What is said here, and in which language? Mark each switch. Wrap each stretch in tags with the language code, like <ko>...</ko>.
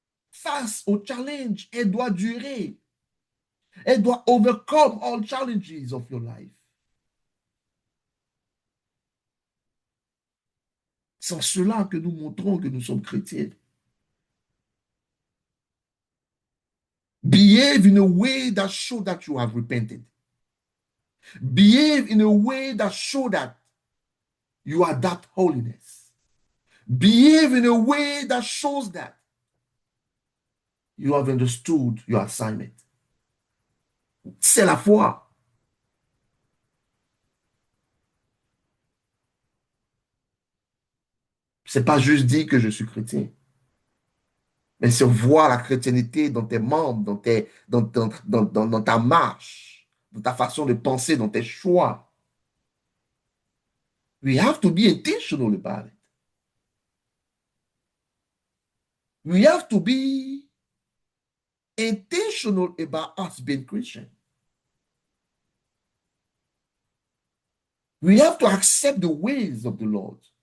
<fr>Face au challenge, elle doit durer. Elle doit overcome all challenges of your life. C'est en cela que nous montrons que nous sommes chrétiens.</fr> <en>Behave in a way that shows that you have repented. Behave in a way that shows that you are that holiness. Behave in a way that shows that you have understood your assignment.</en> <fr>C'est la foi. C'est pas juste dire que je suis chrétien, mais c'est voir la chrétienté dans tes membres, dans ta marche, dans ta façon de penser, dans tes choix.</fr> <en>We have to be intentional about it. We have to be intentional about us being Christian. We have to accept the ways of the Lord.</en>